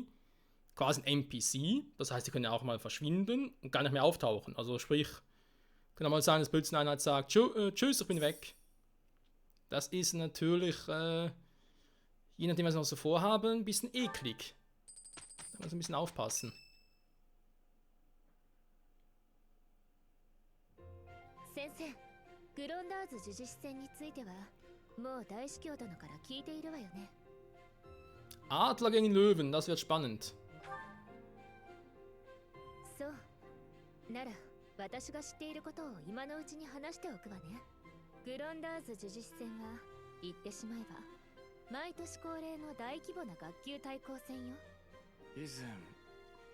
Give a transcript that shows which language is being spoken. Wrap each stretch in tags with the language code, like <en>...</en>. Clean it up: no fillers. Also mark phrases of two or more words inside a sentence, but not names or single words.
<de>Quasi ein NPC. Das heißt, sie können ja auch mal verschwinden und gar nicht mehr auftauchen. Also sprich, kann auch mal sein, dass plötzlich einer sagt, tschüss, ich bin weg. Das ist natürlich, je nachdem, was wir so vorhaben, ein bisschen eklig. Da muss man ein bisschen aufpassen.</de> <ja>先生、グロンダーズ呪実戦についてはもう大司教殿から聞いているわよね。</ja> <de>Adler gegen Löwen, das wird spannend.</de> <ja>そう。なら私が知っていることを今のうちに話しておくわね。グロンダーズ呪実戦は言ってしまえば毎年恒例の大規模な学級対抗戦よ。以前</ja>